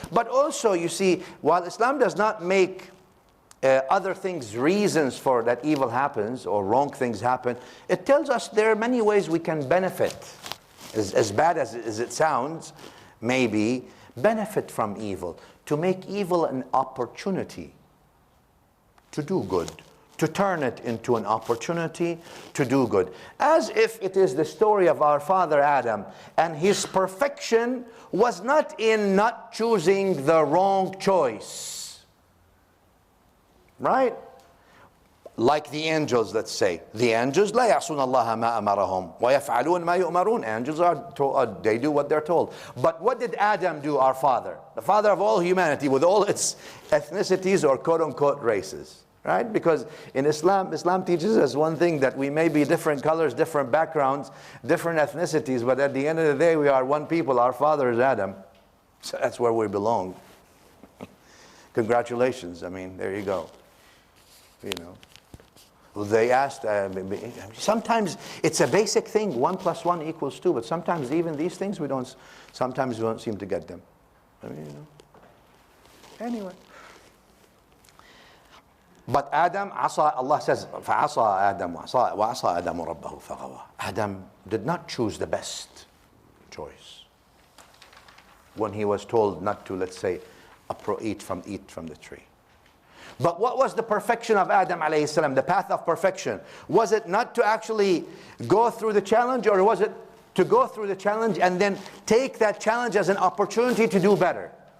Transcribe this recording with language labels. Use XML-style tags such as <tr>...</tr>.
<en>But also, you see, while Islam does not make other things reasons for that evil happens or wrong things happen, it tells us there are many ways we can benefit, as bad as it sounds, maybe, benefit from evil, to make evil an opportunity to do good, to turn it into an opportunity to do good. As if it is the story of our father Adam, and his perfection was not in not choosing the wrong choice. Right? Like the angels, let's say. The angels,</en> <ar>لا يعصون الله ما أمرهم ويفعلون ما يؤمرون.</ar> <en>Angels they do what they're told. But what did Adam do, our father? The father of all humanity, with all its ethnicities or quote-unquote races. Right? Because in Islam teaches us one thing, that we may be different colors, different backgrounds, different ethnicities, but at the end of the day, we are one people. Our father is Adam. So that's where we belong. Congratulations. I mean, there you go. You know. They asked, sometimes it's a basic thing, 1 + 1 = 2, but sometimes even these things sometimes we don't seem to get them. I mean, you know. Anyway. But Adam, Allah says,</en> <ar>فَعَصَى آدَمُ وَعَصَى آدَمُ رَبَّهُ فَغَوَى.</ar> <en>Adam did not choose the best choice when he was told not to, let's say, eat from the tree. But what was the perfection of Adam alayhi salam, the path of perfection? Was it not to actually go through the challenge, or was it to go through the challenge and then take that challenge as an opportunity to do better?</en>